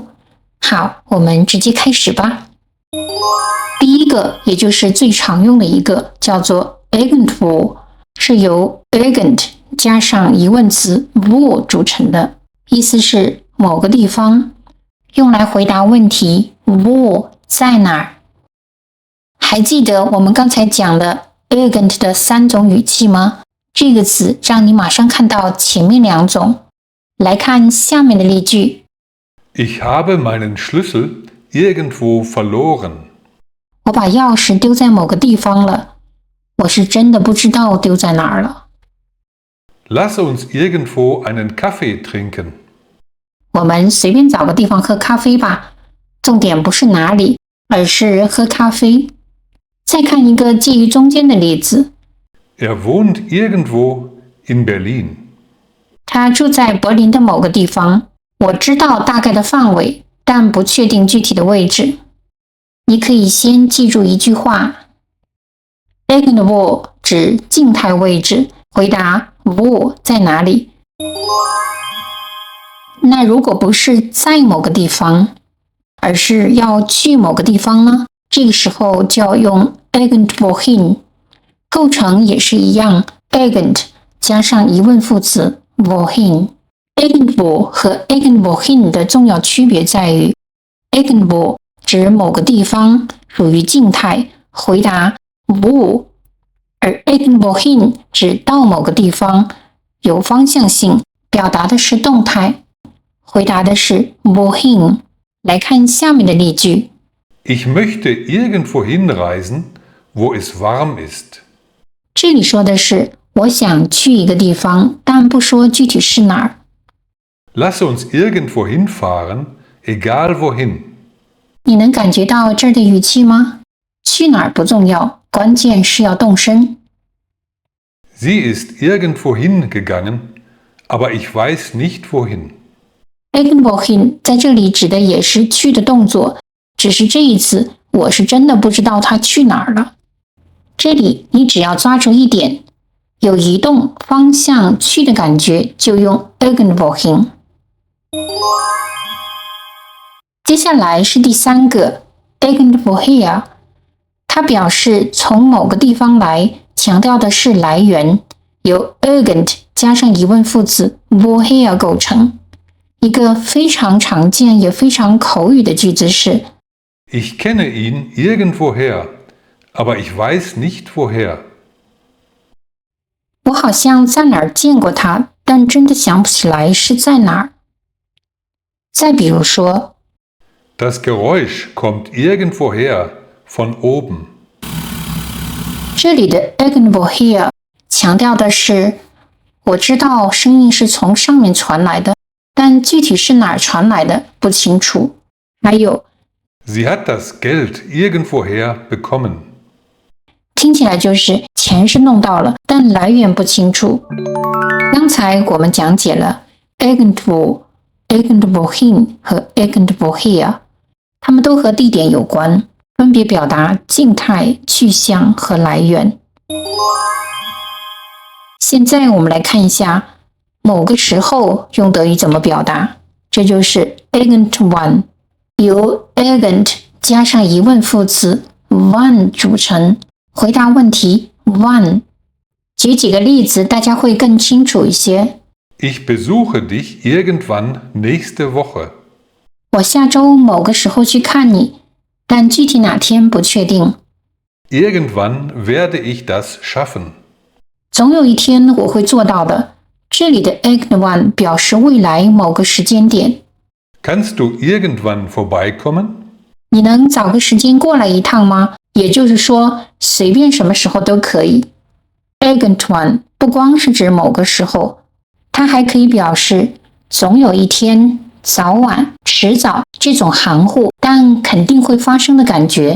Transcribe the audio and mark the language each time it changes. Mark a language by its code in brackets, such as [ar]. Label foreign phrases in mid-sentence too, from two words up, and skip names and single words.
[zh] 好，我們直接開始吧。第一個，也就是最常用的一個，叫做 irgendwo， 是由 irgend 加上疑問詞 wo 組成的，意思是某個地方，用來回答問題 wo 在哪兒。還記得我們剛才講的 irgend 的3種語氣嗎？這個詞讓你馬上看到前面2種。來看下面的例句。 [de] Ich habe meinen Schlüssel irgendwo verloren. [zh] 我把鑰匙丟在某個地方了，我是真的不知道丟在哪兒了。 [de] Lass uns irgendwo einen Kaffee trinken. [zh] 我們隨便找個地方喝咖啡吧，重點不是哪裡，而是喝咖啡。再看一個介於中間的例子。 [de] Er wohnt irgendwo in Berlin. [zh] 他住在柏林的某個地方。我知道大概的範圍，但不確定具體的位置。你可以先記住一句話 irgendwo 指靜態位置，回答 wo 在哪裡。那如果不是在某個地方，而是要去某個地方呢？這個時候就要用 irgendwohin， 構成也是一樣 irgend 加上疑問副詞 wohin。irgendwo 和 irgendwohin 的重要區別在於 irgendwo 指某個地方，屬於靜態，回答 wo， 而 irgendwohin 指到某個地方，有方向性，表達的是動態，回答的是 wohin。來看下面的例句。 [de] Ich möchte irgendwo hinreisen, wo es warm ist. [zh] 這裡說的是我想去一個地方，但不說具體是哪兒。 [de] Lass uns irgendwo hinfahren, egal wohin. [zh] 你能感覺到這兒的語氣嗎？去哪兒不重要，關鍵是要動身。 [de] Sie ist irgendwo hingegangen, aber ich weiß nicht wohin. [zh] Irgendwohin 在這裡指的也是去的動作，只是這一次我是真的不知道他去哪兒了。這裡你只要抓住一點，有移動方向去的感覺，就用 irgendwohin。接下來是第3個 irgendwoher， 它表示從某個地方來，強調的是來源，由 irgend 加上疑問副詞 woher 構成。一個非常常見也非常口語的句子是 [de] Ich kenne ihn irgendwoher, aber ich weiß nicht woher. [zh] 我好像在哪兒見過他，但真的想不起來是在哪兒。再比如說 [de] Das Geräusch kommt irgendwoher von oben. [zh] 這裡的 irgendwoher 強調的是我知道聲音是從上面傳來的，但具體是哪兒傳來的不清楚。還有 [de] Sie hat das Geld irgendwoher bekommen. [zh] 聽起来就是錢是弄到了，但來源不清楚。剛才我們講解了 [de] irgendwo、irgendwohin [zh] 和 irgendwoher，它們都和地點有關，分別表達靜態、去向和來源。現在我們來看一下某個時候用德語怎麼表達，這就是 irgendwann， 由 irgend 加上疑問副詞 wann 組成，回答問題 wann。舉幾個例子，大家會更清楚一些。 [de] Ich besuche dich irgendwann nächste Woche. [zh] 我下周某個時候去看你，但具體哪天不確定。 [de] Irgendwann werde ich das schaffen. [zh] 总有一天我会做到的。这里的 irgendwann 表示未来某個時間點。 [de] Kannst du irgendwann vorbeikommen? [zh] 你能找個時間過來一趟嗎？也就是說，隨便什麼時候都可以。irgendwann 不光是指某個時候，它還可以表示總有一天、早晚、遲早這種含糊但肯定會發生的感覺。